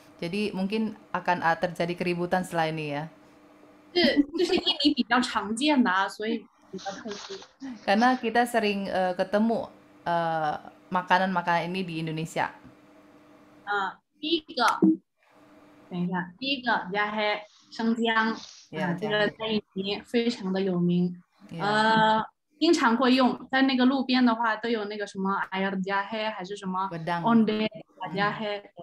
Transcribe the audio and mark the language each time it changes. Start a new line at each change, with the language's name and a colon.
Indonesian: Jadi mungkin akan terjadi keributan setelah ini ya.
Chinese: 这是印尼比较常见的啊，所以比较特殊。
Indonesian: Karena kita sering ketemu makanan-makanan ini di Indonesia.
Chinese: 第一个，等一下，第一个加黑生姜，这个在印尼非常的有名，经常会用，在那个路边的话都有那个什么air jahe还是什么 onde jahe。